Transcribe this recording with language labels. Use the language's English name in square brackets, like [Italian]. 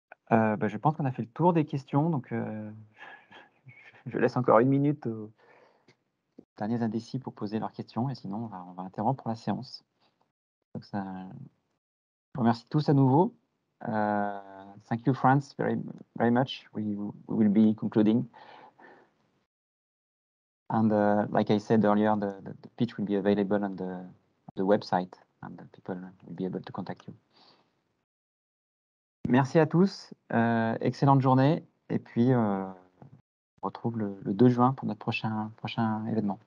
[French] Bah, je pense qu'on a fait le tour des questions, donc je laisse encore 1 minute aux derniers indécis pour poser leurs questions, et sinon on va interrompre la séance. Donc ça, je vous remercie tous à nouveau. [English] Thank you, Franz, very, very much. We will be concluding. And like I said earlier, the pitch will be available on the website, and people will be able to contact you. [French] Merci à tous, excellente journée, et puis on retrouve le 2 juin pour notre prochain événement.